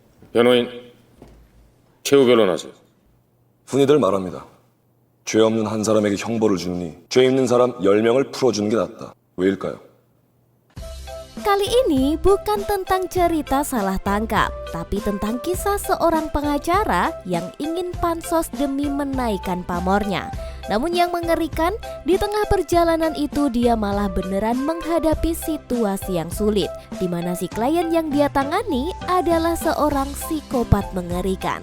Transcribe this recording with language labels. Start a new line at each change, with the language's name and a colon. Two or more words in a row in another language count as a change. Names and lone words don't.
Korean: 변호인 최후 변론하세요. 흔히들 말합니다. 죄 없는 한 사람에게 형벌을 주느니 죄 있는 사람 10명을 풀어주는 게 낫다. 왜일까요?
Indonesian: Kali ini bukan tentang cerita salah tangkap, tapi tentang kisah seorang pengacara yang ingin pansos demi menaikkan pamornya. Namun yang mengerikan, di tengah perjalanan itu dia malah beneran menghadapi situasi yang sulit, di mana si klien yang dia tangani adalah seorang psikopat mengerikan.